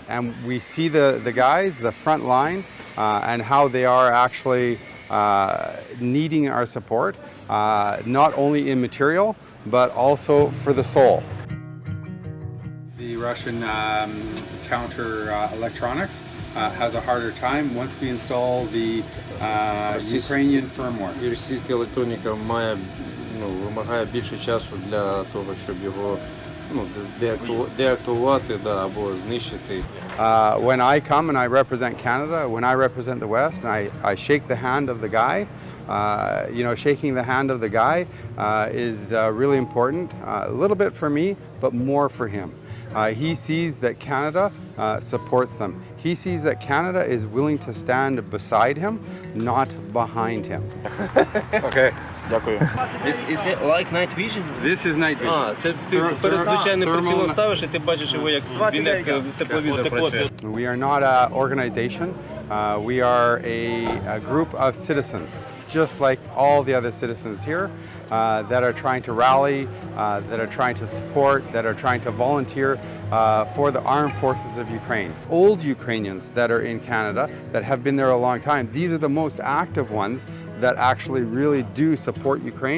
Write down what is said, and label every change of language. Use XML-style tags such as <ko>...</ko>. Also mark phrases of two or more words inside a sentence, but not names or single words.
<en>And we see the guys, the front line, and how they are actually needing our support, not only in material, but also for the soul. The Russian counter electronics has a harder time once we install the Ukrainian firmware.</en> <uk>Російська електроніка вимагає більше часу для того, щоб його деактивувати або знищити.</uk> <en>When I come and I represent Canada, when I represent the West, and I shake the hand of the guy, shaking the hand of the guy is really important, a little bit for me, but more for him. He sees that Canada supports them. He sees that Canada is willing to stand beside him, not behind him. Okay.</en> <uk>Дякую.</uk> <en>Is it like night vision? This is night vision.</en> <uk>Це ти перед звичайним прицілом ставиш і ти бачиш його, як він як тепловізор працює.</uk> <en>We are not an organization. We are a group of citizens, just like all the other citizens here, that are trying to rally, that are trying to support, that are trying to volunteer for the armed forces of Ukraine. Old Ukrainians that are in Canada that have been there a long time, these are the most active ones that actually really do support Ukraine.</en>